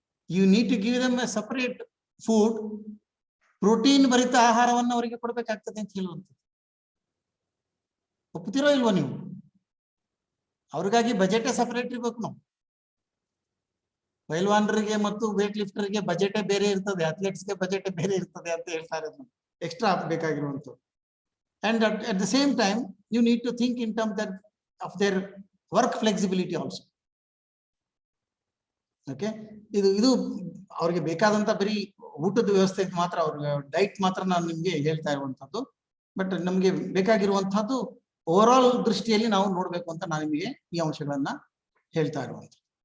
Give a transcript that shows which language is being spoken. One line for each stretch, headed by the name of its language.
English: you need to give them a separate food,
Kannada: protein ಭರಿತ ಆಹಾರವನ್ನು ಅವರಿಗೆ ಕೊಡ್ಬೇಕಾಗ್ತದೆ ಅಂತ ಹೇಳುವಂಥದ್ದು. ಒಪ್ತೀರೋ ಇಲ್ವೋ ನೀವು? ಅವ್ರಿಗಾಗಿ ಬಜೆಟೇ ಸಪರೇಟ್ ಇರ್ಬೇಕು. ನಾವು ಪೈಲ್ವಾನರಿಗೆ ಮತ್ತು ವೇಟ್ ಲಿಫ್ಟರ್ಗೆ ಬಜೆಟೇ ಬೇರೆ ಇರ್ತದೆ, ಅಥ್ಲೆಟ್ಸ್ಗೆ ಬಜೆಟೇ ಬೇರೆ ಇರ್ತದೆ ಅಂತ ಹೇಳ್ತಾ ಇರೋದು. Extra ಬೇಕಾಗಿರುವಂಥದ್ದು.
English: And at the same time, you need to think in terms of their work flexibility also.
Kannada: Okay, ಇದು ಅವ್ರಿಗೆ ಬೇಕಾದಂತ ಬರೀ ಊಟದ ವ್ಯವಸ್ಥೆ ಮಾತ್ರ, ಅವ್ರಿಗೆ ಡೈಟ್ ಮಾತ್ರ ನಾನು ನಿಮ್ಗೆ ಹೇಳ್ತಾ ಇರುವಂತದ್ದು. ಬಟ್ ನಮ್ಗೆ ಬೇಕಾಗಿರುವಂತಹದ್ದು ಓವರ್ ಆಲ್ ದೃಷ್ಟಿಯಲ್ಲಿ ನಾವು ನೋಡ್ಬೇಕು ಅಂತ ನಾನು ನಿಮಗೆ ಈ ಅಂಶಗಳನ್ನ ಹೇಳ್ತಾ ಇರುವಂತದ್ದು.